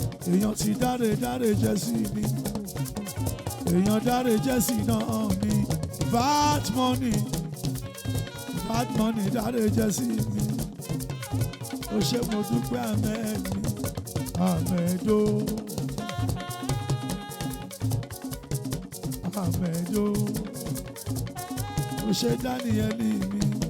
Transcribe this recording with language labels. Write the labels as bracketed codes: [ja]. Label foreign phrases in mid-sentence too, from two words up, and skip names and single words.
[yo] Èèyàn ti dáre, dáre jẹ́ sí mi. Èèyàn dáre jẹ́ sí náà mi. [en] Bad money, bad money [yo] dáre jẹ́ sí mi. Ó ṣé mo dúpẹ́ Ahmed mi, Ahmed o. Àmẹ́jọ. Mo ṣe Dáníẹ́lì mi.